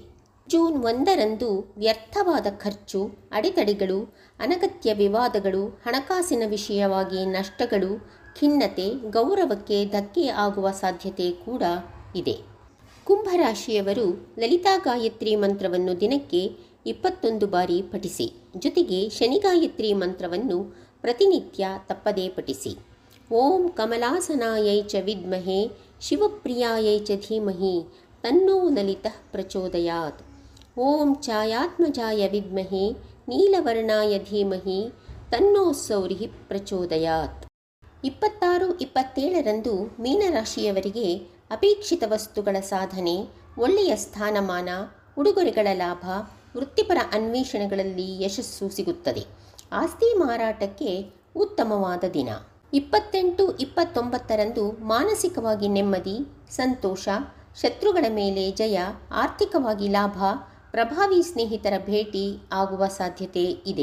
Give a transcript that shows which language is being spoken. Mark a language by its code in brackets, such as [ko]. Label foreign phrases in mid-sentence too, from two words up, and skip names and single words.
[kn] ಜೂನ್ 1 ರಂದು ವ್ಯರ್ಥವಾದ ಖರ್ಚು, ಅಡೆತಡೆಗಳು, ಅನಗತ್ಯ ವಿವಾದಗಳು, ಹಣಕಾಸಿನ ವಿಷಯವಾಗಿ ನಷ್ಟಗಳು, ಖಿನ್ನತೆ, ಗೌರವಕ್ಕೆ ಧಕ್ಕೆ ಆಗುವ ಸಾಧ್ಯತೆ ಕೂಡ ಇದೆ. ಕುಂಭರಾಶಿಯವರು ಲಲಿತಾ ಗಾಯತ್ರಿ ಮಂತ್ರವನ್ನು ದಿನಕ್ಕೆ 21 ಬಾರಿ ಪಠಿಸಿ. ಜೊತೆಗೆ ಶನಿ ಗಾಯತ್ರಿ ಮಂತ್ರವನ್ನು ಪ್ರತಿನಿತ್ಯ ತಪ್ಪದೇ ಪಠಿಸಿ. [sa] ಓಂ ಕಮಲಾಸನಾಯೈ ಚ ವಿದ್ಮಹೇ ಶಿವಪ್ರಿಯಾಯೈ ಚ ಧೀಮಹಿ ತನ್ನೋ ಲಲಿತಃ ಪ್ರಚೋದಯಾತ್. ಓಂ ಛಾಯಾತ್ಮಜಾಯ ವಿದ್ಮಹೇ ನೀಲವರ್ಣಾಯ ಧೀಮಹಿ ತನ್ನೋ ಸೌರಿಃ ಪ್ರಚೋದಯಾತ್. [kn] 26-27 ರಂದು ಮೀನರಾಶಿಯವರಿಗೆ ಅಪೇಕ್ಷಿತ ವಸ್ತುಗಳ ಸಾಧನೆ, ಒಳ್ಳೆಯ ಸ್ಥಾನಮಾನ, ಉಡುಗೊರೆಗಳ ಲಾಭ, ವೃತ್ತಿಪರ ಅನ್ವೇಷಣೆಗಳಲ್ಲಿ ಯಶಸ್ಸು ಸಿಗುತ್ತದೆ. ಆಸ್ತಿ ಮಾರಾಟಕ್ಕೆ ಉತ್ತಮವಾದ ದಿನ. 28-29 ರಂದು ಮಾನಸಿಕವಾಗಿ ನೆಮ್ಮದಿ, ಸಂತೋಷ, ಶತ್ರುಗಳ ಮೇಲೆ ಜಯ, ಆರ್ಥಿಕವಾಗಿ ಲಾಭ, ಪ್ರಭಾವಿ ಸ್ನೇಹಿತರ ಭೇಟಿ ಆಗುವ ಸಾಧ್ಯತೆ ಇದೆ.